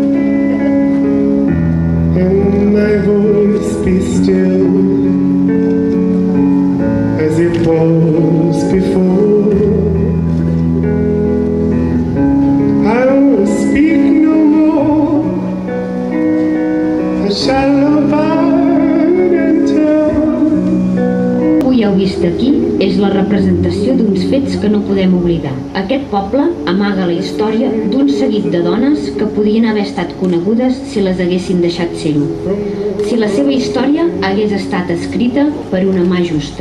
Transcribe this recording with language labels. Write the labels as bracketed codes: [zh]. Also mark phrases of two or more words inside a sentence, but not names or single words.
[en] and my voice be still as it was before, I will speak no more. I shall abide until. [ca] Avui heu vist aquí és la representació d'uns fets que no podem oblidar. Aquest poble amaga la història d'un seguit de dones que podien haver estat conegudes si les haguessin deixat ser-ho. Si la seva història hagués estat escrita per una mà justa.